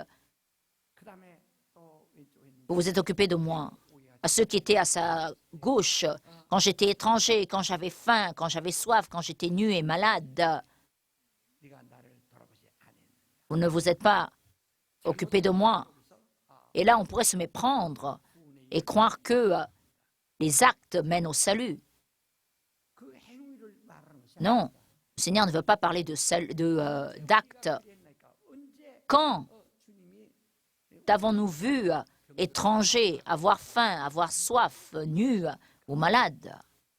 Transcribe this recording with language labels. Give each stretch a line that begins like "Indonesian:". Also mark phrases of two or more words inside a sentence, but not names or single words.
Korean: 그다음에 또 왼쪽에 있는
French: vous vous êtes occupé de moi. À ceux qui étaient à sa gauche, quand j'étais étranger, quand j'avais faim, quand j'avais soif, quand j'étais nu et malade,
Korean: 네가 나를 돌아보지 않았느냐.
French: vous ne vous êtes pas occupé de moi. Et là, on pourrait se méprendre et croire que les actes mènent au salut.
Korean: 그 행위를 말하는 것이
French: Non, le Seigneur ne veut pas parler d'actes.
Korean: 아니니까 언제
French: Quand
Korean: 주님이
French: t'avons-nous vu étranger, avoir faim, avoir soif, nu ou malade?